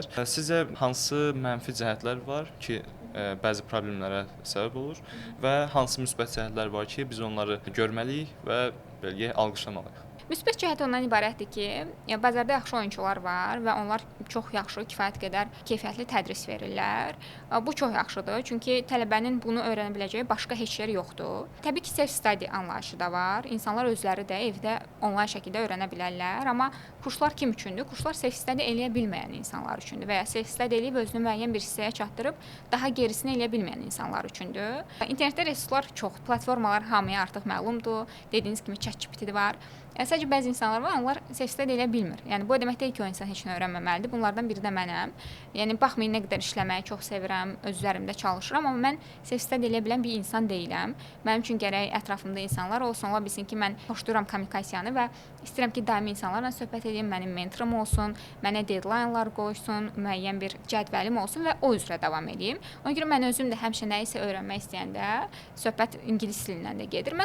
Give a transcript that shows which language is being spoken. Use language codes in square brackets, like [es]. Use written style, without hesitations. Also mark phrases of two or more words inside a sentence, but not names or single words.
[az] Sizcə hansı mənfi cəhətlər var ki, bəzi problemlərə səbəb olur və hansı müsbət cəhətlər var ki, biz onları görməliyik və belki alqışlamalıyıq? Müsbət cəhəti ondan ibarətdir ki, bazarda yaxşı oyunçular var və onlar çox yaxşı, kifayət qədər keyfiyyətli tədris verirlər. Bu çox yaxşıdır, çünki tələbənin bunu öyrənə biləcəyi başqa heç yer yoxdur. Təbii ki, self-study anlayışı da var. İnsanlar özləri də evdə onlayn şəkildə öyrənə bilərlər, amma kurslar kim üçündür? Kurslar self-study eləyə bilməyən insanlar üçündür və ya self-study eləyib özünü müəyyən bir hissəyə çatdırıb daha gerisini eləyə bilməyən insanlar üçündür. İnternetdə resurslar çox, platformalar hamıya artıq məlumdur. Dediyiniz kimi ChatGPT var. Sadəcə bəzi insanlar var, onlar self-study eləyə bilmir. Yəni bu o demək deyil ki, o insan heç nə öyrənməməlidir. Bunlardan biri də mənəm. Yəni baxmayın nə qədər işləməyi çox sevirəm, öz üzərimdə çalışıram, amma mən self-study eləyə bilən bir insan deyiləm. Mənim üçün gərək ətrafımda insanlar olsun, ola bilsin ki, mən xoşlayıram kommunikasiyanı və istəyirəm ki, daimi insanlarla söhbət edeyim, mənim mentorum olsun, mənə deadline-lar qoysun, müəyyən bir cədvəlim olsun və o üzrə davam edeyim. Ona görə mən özüm də həmişə nə isə öyrənmək istəyəndə söhbət ingilis dilindən də gedir.